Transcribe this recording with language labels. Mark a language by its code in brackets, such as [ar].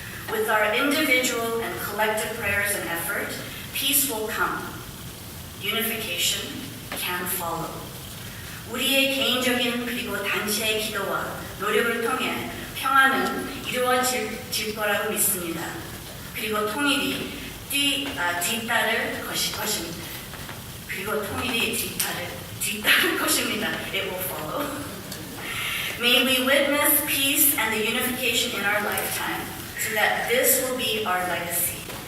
[en] With our individual and collective prayers and effort, peace will come. Unification can follow. [ko] 우리의 개인적인 그리고 단체의 기도와 노력을 통해 평화는 이루어질 거라고 믿습니다. 그리고 통일이 뒤따를 것입니다. 그리고 통일이 뒤따를 것입니다. [en] It will follow. May we witness peace and the unification in our lifetime, so that this will be our legacy.